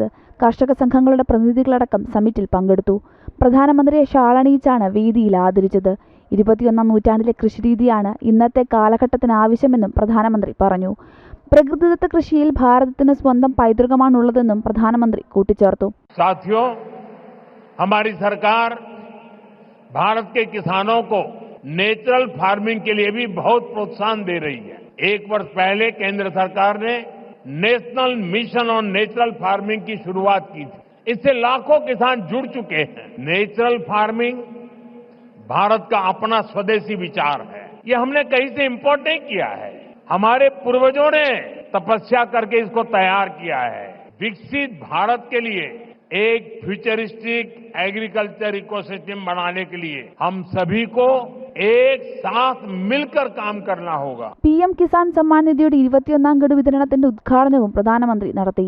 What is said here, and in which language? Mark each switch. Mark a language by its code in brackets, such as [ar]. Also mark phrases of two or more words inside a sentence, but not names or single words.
[ml] കർഷക സംഘങ്ങളുടെ പ്രതിനിധികളടക്കം സമ്മിറ്റിൽ പങ്കെടുത്തു. പ്രധാനമന്ത്രിയെ ഷാളണിയിച്ചാണ് വേദിയിൽ ആദരിച്ചത്. 21ാം നൂറ്റാണ്ടിലെ കൃഷിരീതിയാണ് ഇന്നത്തെ കാലഘട്ടത്തിന് ആവശ്യമെന്നും പ്രധാനമന്ത്രി പറഞ്ഞു. പ്രകൃതിദത്ത കൃഷിയിൽ ഭാരതത്തിന് സ്വന്തം പൈതൃകമാണുള്ളതെന്നും പ്രധാനമന്ത്രി കൂട്ടിച്ചേർത്തു. [hi] साथियों, हमारी सरकार भारत के किसानों को [en] natural farming [hi] के लिए भी बहुत प्रोत्साहन दे रही है. एक वर्ष पहले केंद्र सरकार ने नेशनल मिशन ऑन नेचुरल फार्मिंग की शुरुआत की थी. इससे लाखों किसान जुड़ चुके हैं. [en] natural farming [hi] भारत का अपना स्वदेशी विचार है. ये हमने कहीं से इंपोर्ट नहीं किया है. हमारे पूर्वजों ने तपस्या करके इसको तैयार किया है. विकसित भारत के लिए एक [en] futuristic agriculture ecosystem [hi] बनाने के लिए हम सभी को एक साथ मिलकर काम करना होगा. [ml] PM കിസാൻ സമ്മാൻ നിധിയുടെ 21ാം ഗഡു വിതരണത്തിന്റെ ഉദ്ഘാടനവും പ്രധാനമന്ത്രി നടത്തി.